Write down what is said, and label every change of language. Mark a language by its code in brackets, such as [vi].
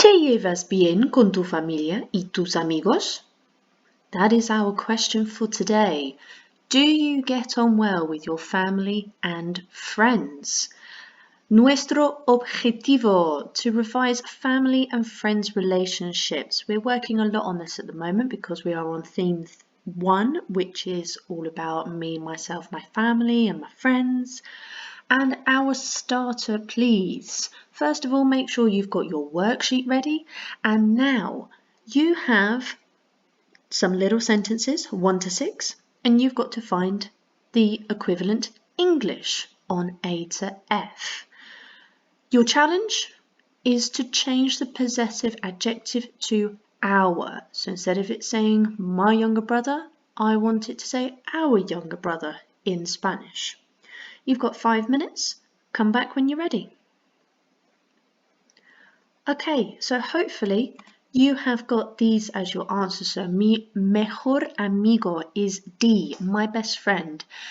[es] llevas bien con tu familia y tus amigos? [en] That is our question for today. Do you get on well with your family and friends? [es] Nuestro objetivo, [en] to revise family and friends relationships. We're working a lot on this at the moment because we are on theme 1, which is all about me, myself, my family and my friends. And our starter, please. First of all, make sure you've got your worksheet ready. And now you have some little sentences, 1 to 6, and you've got to find the equivalent English on A to F. Your challenge is to change the possessive adjective to our. So instead of it saying my younger brother, I want it to say our younger brother in Spanish. You've got 5 minutes. Come back when you're ready. Okay, so hopefully you have got these as your answers. So [es] mi mejor amigo [en] is D, my best friend.